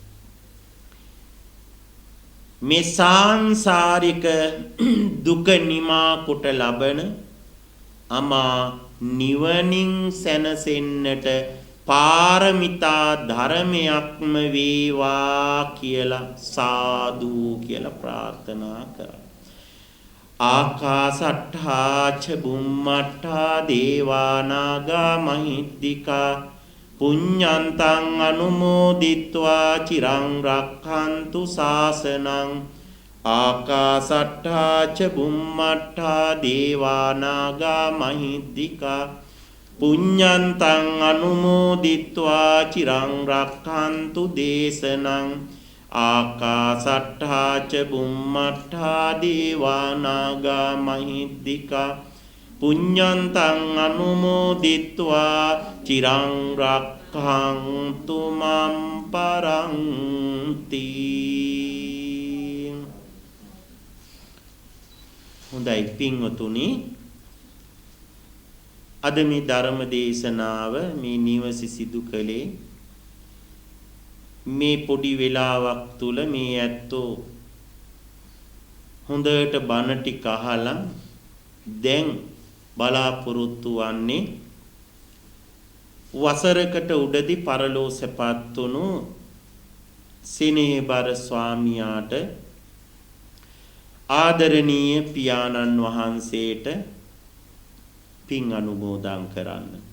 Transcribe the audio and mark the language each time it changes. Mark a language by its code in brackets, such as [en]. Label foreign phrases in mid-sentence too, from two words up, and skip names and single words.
[si] මේ සාංසාරික දුක නිමා කොට ලබන අමා නිවනින් සැනසෙන්නට පාරමිතා ධර්මයක්ම වේවා කියලා සාදු කියලා ප්‍රාර්ථනා කරා. [pi] ආකාසට්ඨා ච බුම්මට්ඨා දේවා නාග මහිද්దికා පුඤ්ඤන්තං අනුමෝදිත්වා චිරං රක්ඛන්තු ශාසනං ආකාසට්ඨා ච බුම්මට්ඨා දේවා නාග මහිද්దికා පුඤ්ඤන්තං අනුමෝදිත්වා චිරං රක්ඛන්තු දේශනං ආකාසට්ඨා ච බුම්මට්ඨා දේවා නාග මහිද්దికා පුඤ්ඤන්තං අනුමෝදිත්වා චිරං රක්ඛන්තු මම් පරන්ති. [si] හොඳයි පින්වතුනි, අද මේ ධර්ම දේශනාව මේ නිවසේ සිදු කළේ මේ පොඩි වෙලාවක් තුල මේ ඇත්තෝ හොඳට බණ ටික අහලා දැන් බලාපොරොත්තු වන්නේ වසරකට උඩදී පරලෝ සැපත් වුණු සිනේබර ස්වාමියාට ආදරණීය පියාණන් වහන්සේට පින් අනුමෝදන් කරන්න.